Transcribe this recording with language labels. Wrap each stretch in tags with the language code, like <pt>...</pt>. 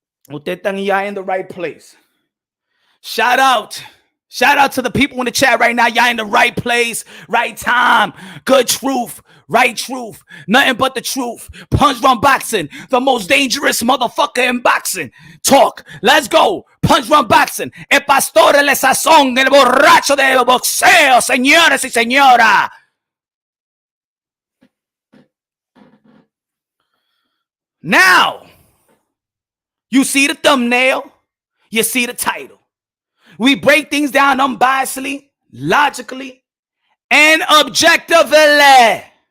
<es>Usted están ya</es> <en>in the right place. Shout out to the people in the chat right now. Y'all in the right place, right time. Good truth, right truth. Nothing but the truth. Punch Drunk Boxing, the most dangerous motherfucker in boxing. Talk. Let's go. Punch Drunk Boxing.</en> <es>El pastor de la sazón, el borracho del boxeo, señores y señoras.</es> <en>Now, you see the thumbnail. You see the title. We break things down unbiasedly, logically, and objectively.</en>